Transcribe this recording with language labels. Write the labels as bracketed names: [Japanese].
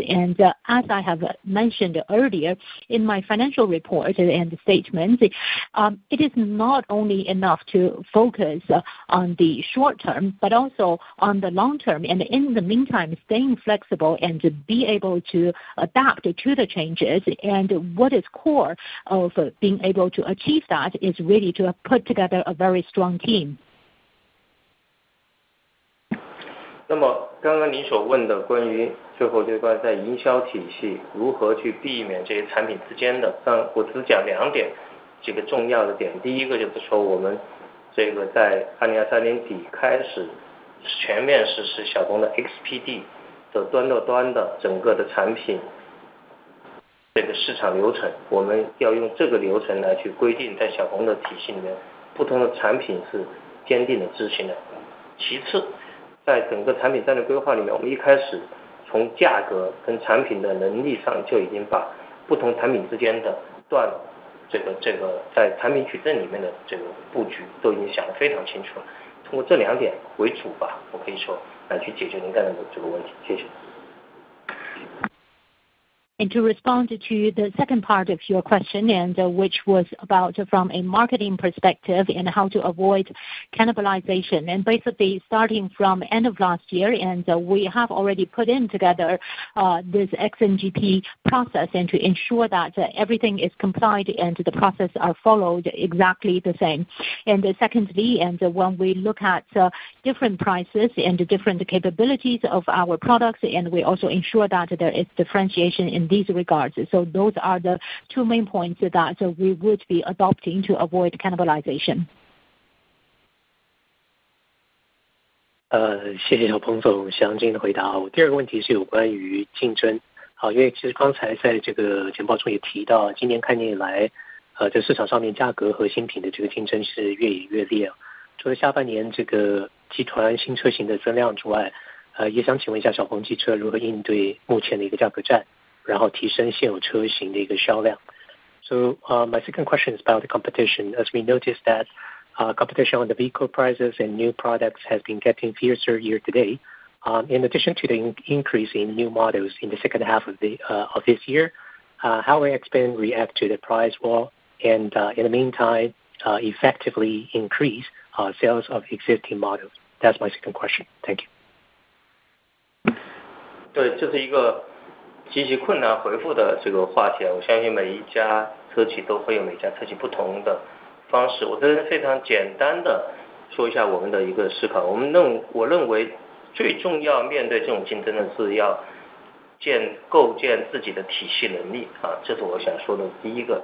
[English] And as I have mentioned earlier in my financial report and statements, it is not only enough to focus on the short term, but also on the long term, and in the meantime staying flexible and to be able to adapt to the changes. And what is core of being able to achieve that is really to put together a very strong team. [Chinese] 那么刚刚您所问的关于最后这关在营销体系如何去避免这些产品之间的，我只讲2点几个重要的点。第一个就是说我们这个在2023年底开始全面实施小鹏的 XPD 的端到端的整个的产品这个市场流程，我们要用这个流程来去规定在小鹏的体系里面不同的产品是坚定的执行的。其次，在整个产品战略规划里面，我们一开始从价格跟产品的能力上就已经把不同产品之间的这个在产品矩阵里面的这个布局都已经想得非常清楚了。通过这2点为主吧，我可以说来去解决您刚才的这个问题。谢谢。 [English] And to respond to the second part of your question, and which was about from a marketing perspective and how to avoid cannibalization, and basically starting from end of last year, and we have already put in together this XNGP process, and to ensure that everything is complied and the process are followed exactly the same. And secondly, and when we look at different prices and different capabilities of our products, and we also ensure that there is differentiation in these regards. So those are the 2 main points that we would be adopting to avoid cannibalization. [Chinese] 谢谢小鹏总详尽的回答。我第2个问题是有关于竞争。好，因为其实刚才在这个简报中也提到，今年开年以来，在市场上面价格和新品的这个竞争是越演越烈。除了下半年这个集团新车型的增量之外，也想请问一下小鹏汽车如何应对目前的一个价格战，然后提升现有车型的一个销量。 [English] So my second question is about the competition. As we noticed that competition on the vehicle prices and new products has been getting fiercer year to date. In addition to the increase in new models in the second half of this year, how will XPeng react to the price war and in the meantime effectively increase sales of existing models? That's my second question. Thank you. [Chinese] 对，这是一个极其困难回复的这个话题，我相信每一家车企都会有每家车企不同的方式。我这是非常简单的说一下我们的一个思考。我认为最重要面对这种竞争的是要构建自己的体系能力啊，这是我想说的第一个。